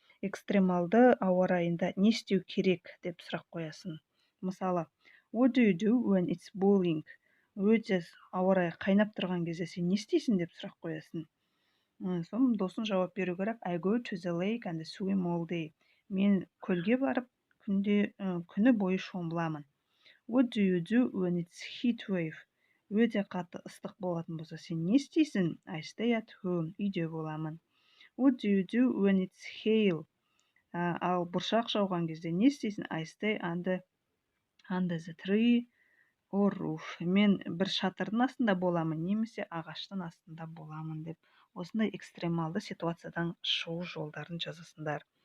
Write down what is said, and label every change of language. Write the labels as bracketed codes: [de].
[kk] Экстремалды ауа райында не істеу керек деп сұрақ қоясың. [en] Мысалы, what do you do when it's boiling? [kk] Өте ауа райы қайнап тұрған кезде сен не істейсің деп сұрақ қоясың. Соны досың жауап беру керек. [en] I go to the lake and swim all day. [kk] Мен көлге барып, күні бойы шомыламын. [en] What do you do when it's heat wave? [kk] Өте қатты ыстық болатын болса, сен не істейсің? [en] I stay at home. [kk] Үйде боламын. [en] What do you do when it's hail? [kk] Ал бұршақ жауған кезде не істейсің? [en] I stay under the tree or roof. [kk] Мен бір шатырдың астында боламын, немесе ағаштың астында боламын деп. Осындай экстремалды ситуациядан шығу жолдарын жазасыңдар.